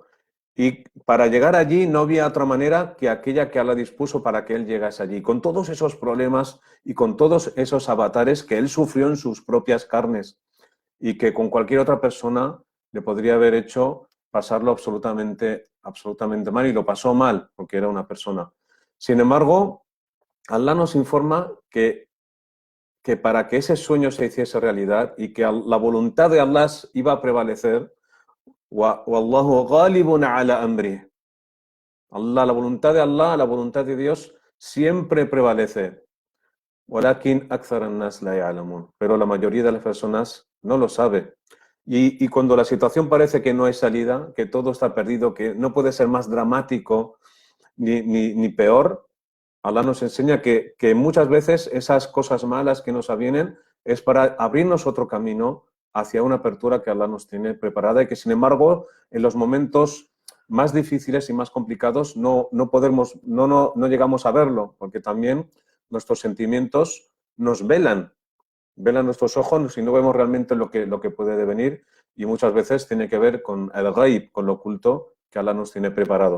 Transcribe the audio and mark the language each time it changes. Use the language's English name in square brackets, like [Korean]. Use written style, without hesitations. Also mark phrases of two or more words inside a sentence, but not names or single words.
[Spanish] Y para llegar allí no había otra manera que aquella que Allah dispuso para que él llegase allí, con todos esos problemas y con todos esos avatares que él sufrió en sus propias carnes y que con cualquier otra persona le podría haber hecho pasarlo absolutamente mal, y lo pasó mal porque era una persona. Sin embargo, Allah nos informa que para que ese sueño se hiciese realidad y que la voluntad de Allah iba a prevalecer, [Arabic] والله غالب على أمره. [Spanish] La voluntad de Allah, la voluntad de Dios siempre prevalece. [Arabic] ولكن أكثر الناس لا يعلمون. [Spanish] Pero la mayoría de las personas no lo sabe. Y cuando la situación parece que no hay salida, que todo está perdido, que no puede ser más dramático ni peor, Allah nos enseña que muchas veces esas cosas malas que nos avienen es para abrirnos otro camino hacia una apertura que Allah nos tiene preparada y que, sin embargo, en los momentos más difíciles y más complicados no llegamos a verlo, porque también nuestros sentimientos nos velan nuestros ojos y no vemos realmente lo que puede devenir, y muchas veces tiene que ver con el ghaib, con lo oculto que Allah nos tiene preparados.